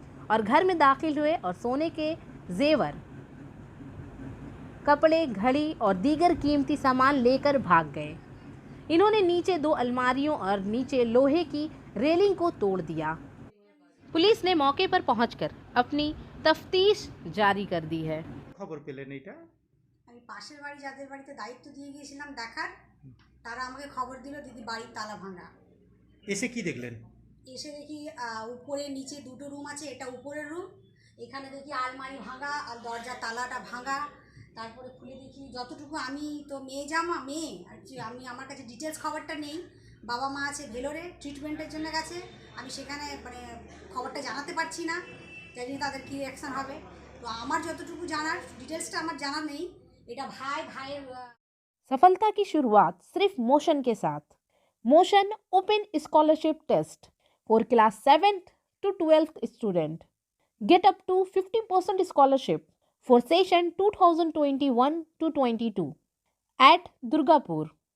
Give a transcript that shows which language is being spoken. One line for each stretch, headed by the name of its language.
Hindi: और घर में दाखिल हुए और सोने के जेवर, कपड़े, घड़ी और दीगर कीमती सामान लेकर भाग गए। इन्होंने नीचे 2 अलमारियों और नीचे लोहे की रेलिंग को तोड़ दिया। पुलिस ने मौके पर पहुंचकर अपनी तफ्तीश जारी कर दी है।
Bangla: খবর পেলেন এটা? আমি পাশের বাড়ি যাদের বাড়িতে দায়িত্ব দিয়ে গিয়েছিলাম দেখার, তারা আমাকে খবর দিল দিদি বাড়ির তালা ভাঙা। এসে কি দেখলেন? এসে দেখি উপরে নিচে 2টো রুম আছে, এটা উপরের রুম। এখানে দেখি আলমারি ভাঙা আর দরজা তালাটা ভাঙা। তারপরে খুলে দেখি যতটুকু, আমি তো মেয়ে আর কি, আমার কাছে ডিটেলস খবরটা নেই। বাবা মা আছে ভেলোরে, ট্রিটমেন্টের জন্য গেছে। আমি সেখানে মানে খবরটা জানাতে পারছি না, জানি না তাদের কী রিঅ্যাকশান হবে। তো আমার যতটুকু জানার ডিটেলসটা আমার জানা নেই। এটা ভাইয়ের
Hindi: सफलता की शुरुआत सिर्फ मोशन के साथ।
English: Motion open scholarship test for class 7th to 12th student. Get up to 50% scholarship for session 2021-22 at Durgapur।